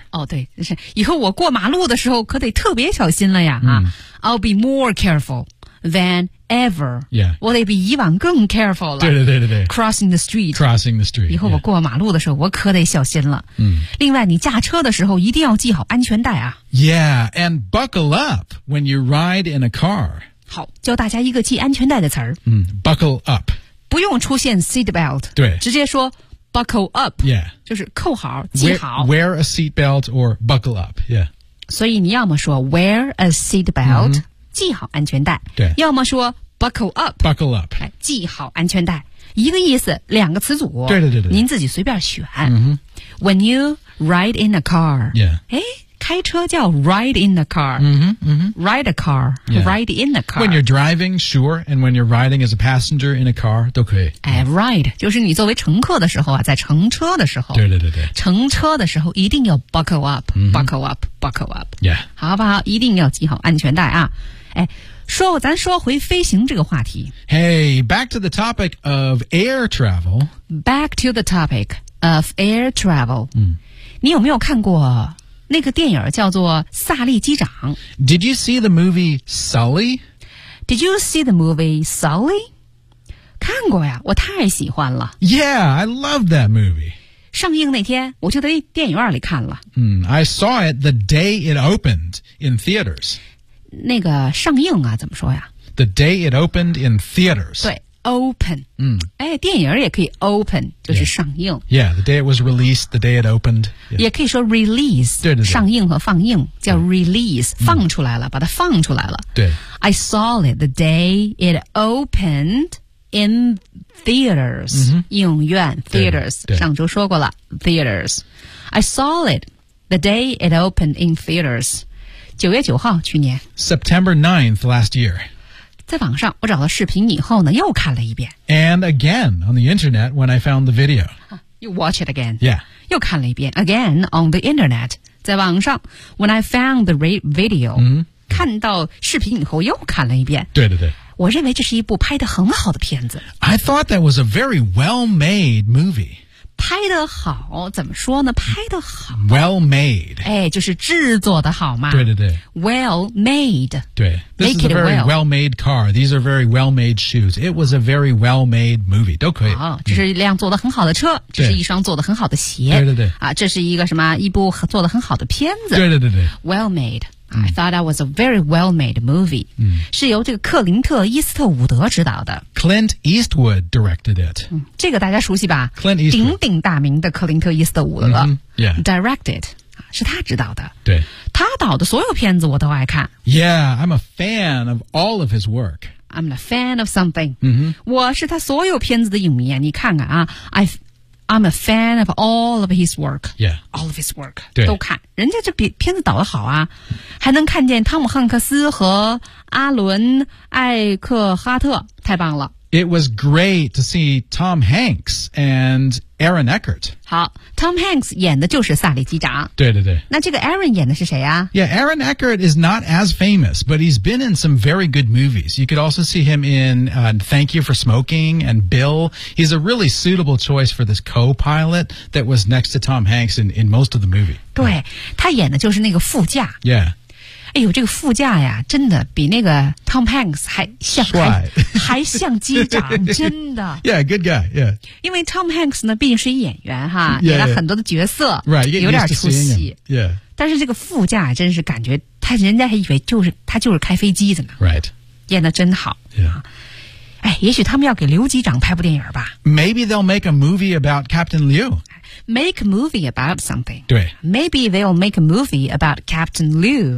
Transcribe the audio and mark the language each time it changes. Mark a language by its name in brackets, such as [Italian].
[Chinese] 哦，对，是以后我过马路的时候可得特别小心了呀。 [English] I'll be more careful than ever. Yeah. [Chinese] 我得比以往更 careful 了。对对对对对。 [English] Crossing the street. Crossing the street. [Chinese] 以后我过马路的时候、 [English] yeah. [Chinese] 我可得小心了。另外你驾车的时候一定要系好安全带啊。 [English] Yeah, and buckle up when you ride in a car. [Chinese] 好，教大家一个系安全带的词儿。 [English] Buckle up. [Chinese] 不用出现 seatbelt, 对，直接说 [English] buckle up, yeah, [Chinese] 就是扣好系好 [English] wear a seatbelt or buckle up, yeah. [Chinese] 所以你要么说 [English] wear a seatbelt,、 [Chinese] 系好安全带，对，要么说 [English] buckle up. Buckle up. [Chinese] 系好安全带。一个意思，两个词组。对对对对。您自己随便选。 Mm-hmm. [English] When you ride in a car. Yeah. [Chinese] 诶，开车叫 [English] ride in the car. Mm-hmm, mm-hmm. Ride a car.、 Yeah. Ride in the car. When you're driving, sure. And when you're riding as a passenger in a car, [Chinese] 都可以。哎 ,ride, 就是你作为乘客的时候啊，在乘车的时候。对对对对。乘车的时候一定要 [English] buckle up,、mm-hmm. buckle up, buckle up. Yeah. [Chinese] 好不好，一定要系好安全带啊。哎，说咱说回飞行这个话题。 [English] Hey, back to the topic of air travel. Back to the topic of air travel.、 Mm. [Chinese] 你有没有看过那个电影叫做《萨利机长》。 [English] Did you see the movie Sully? Did you see the movie Sully? [Chinese] 看过呀，我太喜欢了。 [English] Yeah, I love that movie. [Chinese] 上映那天我就在电影院里看了。 [English] Mm, I saw it the day it opened in theaters. [Chinese] 那个上映啊，怎么说呀？ [English] The day it opened in theaters. [Chinese] 对。Open. 嗯，哎，电影也可以 open, 就是上映。 [English] Yeah, the day it was released, the day it opened.、Yeah. [Chinese] 也可以说 release, 对对对，上映和放映叫 release,、嗯、放出来了、嗯、把它放出来了。对。 [English] I saw it the day it opened in theaters,、 [Chinese] 嗯、影院 theaters, 对对，上周说过了 theaters. [English] I saw it the day it opened in theaters. [Chinese] 9月9号去年。 [English] September 9th last year. [Chinese] 在网上我找到视频以后呢又看了一遍。 [English] And again on the internet when I found the video. You watch it again. Yeah. [Chinese] 又看了一遍。 [English] Again on the internet. [Chinese] 在网上 [English] when I found the video.、 Mm-hmm. [Chinese] 看到视频以后又看了一遍。对对对。我认为这是一部拍得很好的片子。 [English] I thought that was a very well-made movie. [Chinese] 拍得好怎么说呢，拍得好 [English] well made, [Chinese] 哎，就是制作的好嘛，对对对 [English] well made, [Chinese] 对 [English] this make is a very、 well. well made car, these are very well made shoes, it was a very well made movie, [Chinese] 都可以、哦、这是一辆做得很好的车、嗯、这是一双做得很好的鞋，对对对、啊、这是一个什么一部做得很好的片子，对对对对 [English] well made,I thought that was a very well-made movie.、 [Chinese] 嗯、是由这个克林特·伊斯特伍德执导的。 [English] Clint Eastwood directed it.、 [Chinese] 嗯、这个大家熟悉吧 [English] ?Clint Eastwood. [Chinese] 鼎鼎大名的克林特·伊斯特伍德。 [English] Mm-hmm. Yeah. [Chinese] Directed. 是他执导的。对。他导的所有片子我都爱看。 [English] Yeah, I'm a fan of all of his work. I'm a fan of something.、 Mm-hmm. [Chinese] 我是他所有片子的影迷啊，你看看啊。 [English] I'm a fan of all of his work. Yeah. All of his work. [Chinese] 对。都看。人家这片子导得好啊。还能看见汤姆汉克斯和阿伦艾克哈特。太棒了。 [English] It was great to see Tom Hanks and Aaron Eckhart. [Chinese] 好。Tom Hanks 演的就是萨利机长。对对对。那这个 Aaron 演的是谁啊？ [English] Yeah, Aaron Eckhart is not as famous, but he's been in some very good movies. You could also see him in、Thank You for Smoking and Bill. He's a really suitable choice for this co-pilot that was next to Tom Hanks in most of the movie. [Chinese] 对、yeah. 他演的就是那个副驾。 [English] Yeah. [Chinese] 哎呦，这个副驾呀，真的比那个 Tom Hanks 还像，还像机长，真的。 [English] Yeah, good guy, yeah. [Chinese] 因为 Tom Hanks 呢，毕竟是一演员哈，演、 [English] yeah, [Chinese] 了很多的角色 [English] right, [Chinese] 有点出戏。 [English] Yeah. [Chinese] 但是这个副驾真是感觉，他人家还以为就是他就是开飞机的呢。 [English] Right. [Chinese] 演得真好。 [English] Yeah. [Chinese] 哎，也许他们要给刘机长拍部电影吧。 [English] Maybe they'll make a movie about Captain Liu. Make a movie about something. [Chinese] 对。 [English] Maybe they'll make a movie about Captain Liu.